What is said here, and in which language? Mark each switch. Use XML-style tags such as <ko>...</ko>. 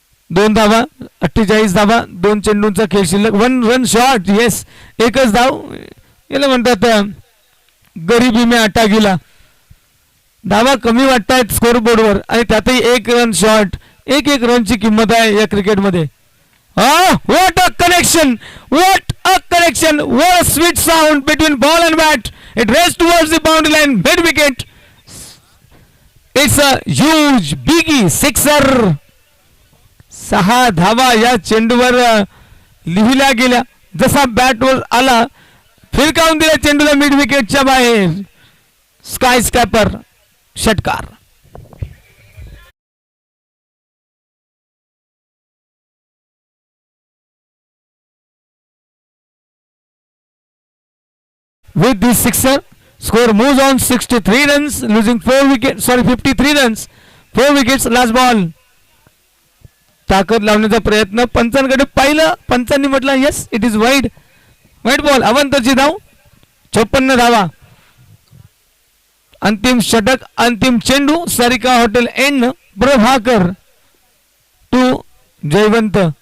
<mr>2 धावा, 48 धावा, 2 चेंडूंचा खेळ शिल्लक. 1 रन शॉट. येस, एकच धाव. याला म्हणतात</mr> <hi>गरिबी में आटा गिला.</hi> <mr>धावा कमी वाटतायत स्कोर बोर्डवर आणि त्यातही 1 रन शॉट. 1 रनची किंमत आहे या क्रिकेटमध्ये.</mr> <en>What a connection! What a connection! What a sweet sound between ball and bat. It raced towards the boundary line, mid wicket. It's a huge, biggie sixer.</en> <mr>6 धावा या चेंडूवर लिहिल्या गेल्या. जसा बॅटवर आला फिरकावून दिला चेंडूला मिड विकेटच्या बाहेर. स्काय स्कॅपर षटकार.</mr> <en>With this sixer, score moves on 63 runs, losing 4 wickets. 53 runs, 4 wickets. Last ball.</en> <mr>ताकद लावण्याचा प्रयत्न. पंचांकडे पाहिलं. पंचांनी म्हटलं</mr> <en>Yes it is wide.</en> <mr>Wide ball. अवंतरची धाव. 56 धावा. अंतिम षटक, अंतिम चेंडू. Sarika hotel end. Prabhakar to Jaywant.</mr>